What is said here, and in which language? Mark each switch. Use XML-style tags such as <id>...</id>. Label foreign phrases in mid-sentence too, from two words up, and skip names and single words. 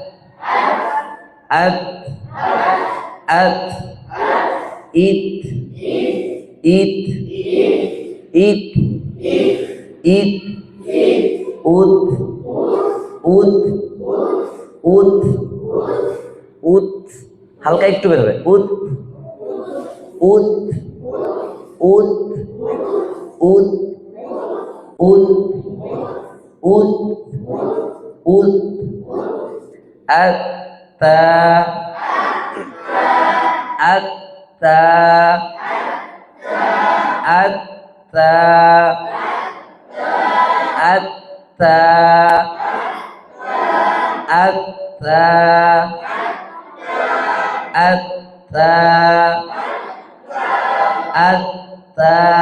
<bn>আত আত ইত ইত ইত ইত উত উত উত উত হালকা একটু বের হবে উত উত উত উত উত উত উত আত্তা আত্তা আত্তা আত্তা আত্তা আত্তা আত্তা</bn>